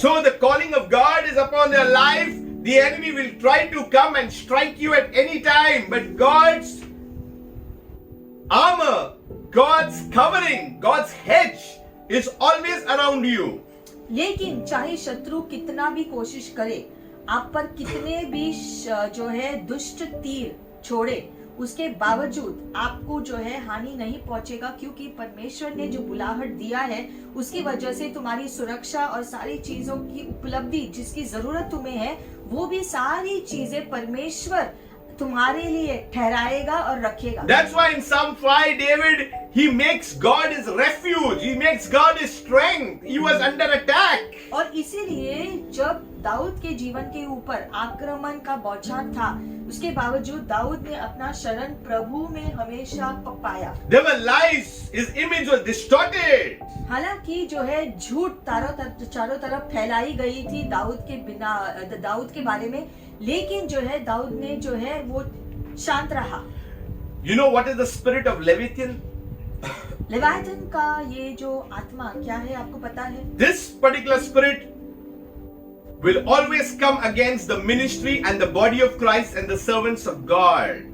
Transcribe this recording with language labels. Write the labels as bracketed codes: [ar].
[en] So the calling of God is upon their life. The enemy will try to come and strike you at any time, but God's armor, God's covering, God's hedge is always around you. [hi] लेकिन चाहे शत्रु कितना भी कोशिश करे, आप पर कितने भी जो है दुष्ट तीर छोड़े, उसके बावजूद आपको जो है हानि नहीं पहुंचेगा, क्योंकि परमेश्वर ने जो बुलाहट दिया है उसकी वजह से तुम्हारी सुरक्षा और सारी चीजों की उपलब्धि जिसकी जरूरत तुम्हें है, वो भी सारी चीजें परमेश्वर तुम्हारे लिए ठहराएगा और रखेगा। [en] That's why in Psalm 5, David, he makes God his refuge. He makes God his strength. He was under attack. [hi] और इसीलिए जब दाऊद के जीवन के ऊपर आक्रमण का बौछार था, उसके बावजूद दाऊद ने अपना शरण प्रभु में हमेशा पाया। [en] There were lies. His image was distorted. [hi] हालांकि जो है झूठ चारों तरफ फैलाई गई थी दाऊद के बारे में, लेकिन जो है दाऊद ने जो है वो शांत रहा। [en] You know what is the spirit of Leviathan? [hi] लेवायथन का ये जो आत्मा क्या है आपको पता है? [en] This particular spirit will always come against the ministry and the body of Christ and the servants of God.